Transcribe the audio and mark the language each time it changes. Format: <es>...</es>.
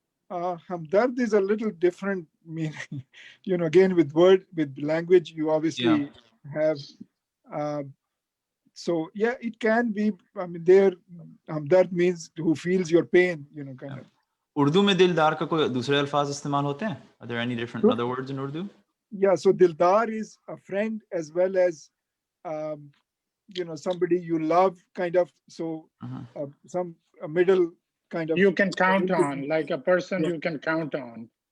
<en>Hamdard is a little different meaning. Again, with language, you obviously have. So yeah, it can be. I mean, there, Hamdard means who feels your pain. Kind of.</en> <ur>Urdu में दिलदार का कोई दूसरे अल्फाज इस्तेमाल होते हैं?</ur> <en>Are there any different other words in Urdu? Yeah, so dildar is a friend as well as somebody you love, kind of. So a middle kind of. You can count on, like a person you can count on.</en>